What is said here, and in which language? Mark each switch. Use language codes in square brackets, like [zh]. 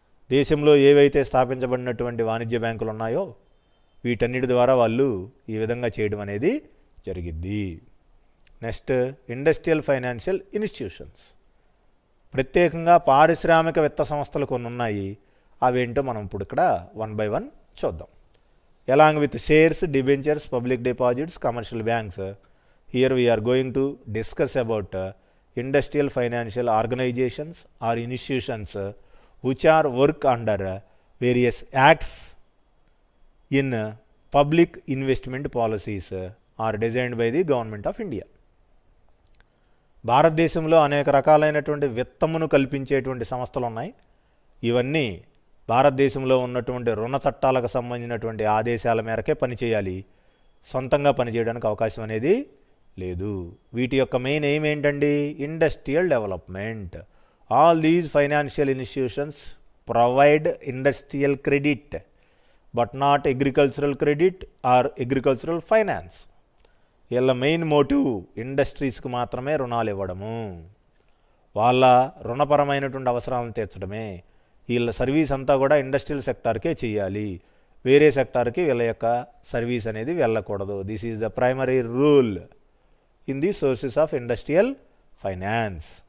[te] దేశంలో ఏవైతే స్థాపించబడినటువంటి వాణిజ్య బ్యాంకులు ఉన్నాయో వీటన్నిటి ద్వారా వాళ్ళు ఈ విధంగా చేయడం అనేది జరిగిద్ది. Next industrial financial institutions. ప్రత్యేకంగా పారిశ్రామిక విత్త సంస్థలు కొన్ని ఉన్నాయి. అవేంటో మనం ఇప్పుడు ఇక్కడ 1 by 1 చూద్దాం. [en] Along with shares, debentures, public deposits, commercial banks. Here we are going to discuss about industrial financial organisations or institutions which are work under various acts in public investment policies are designed by the government of India. [te] భారతదేశంలో అనేక రకాలైనటువంటి విత్తమును కల్పించేటువంటి సంస్థలు ఉన్నాయి. ఇవన్నీ భారతదేశంలో ఉన్నటువంటి రుణ చట్టాలకు సంబంధించినటువంటి ఆదేశాల మేరకే పనిచేయాలి. సొంతంగా పనిచేయడానికి అవకాశం అనేది లేదు. వీటి యొక్క మెయిన్ ఎయిమ్ ఏంటండి? Industrial development. [en] All these financial institutions provide industrial credit but not agricultural credit or agricultural finance. [te] వీళ్ళ మెయిన్ మోటివ్ ఇండస్ట్రీస్కి మాత్రమే రుణాలు ఇవ్వడము, వాళ్ళ రుణపరమైనటువంటి అవసరాలను తీర్చడమే. వీళ్ళ సర్వీస్ అంతా కూడా ఇండస్ట్రియల్ సెక్టార్కే చేయాలి, వేరే సెక్టార్కి వీళ్ళ యొక్క సర్వీస్ అనేది వెళ్ళకూడదు. [en] This is the primary rule in the sources of industrial finance.